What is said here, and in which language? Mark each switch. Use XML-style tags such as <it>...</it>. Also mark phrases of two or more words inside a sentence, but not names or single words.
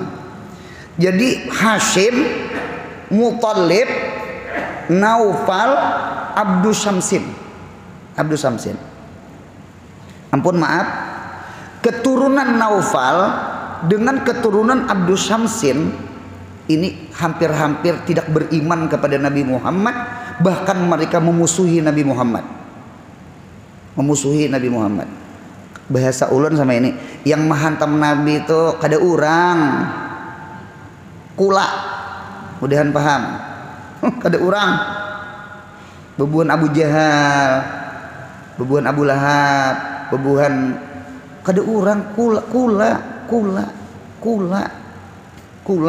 <id>Jadi Hashim, Muthalib, Naufal, Abdu Syamsin. Ampun maaf, keturunan Naufal dengan keturunan Abdu Syamsin ini hampir-hampir tidak beriman kepada Nabi Muhammad, bahkan mereka memusuhi Nabi Muhammad.</id> <bjn>Bahasa ulun sama ini, yang menghantam Nabi itu kada urang kula, mudahan paham. Kada urang bebuhan Abu Jahal, bebuhan Abu Lahab, bebuhan kada urang kula.</bjn>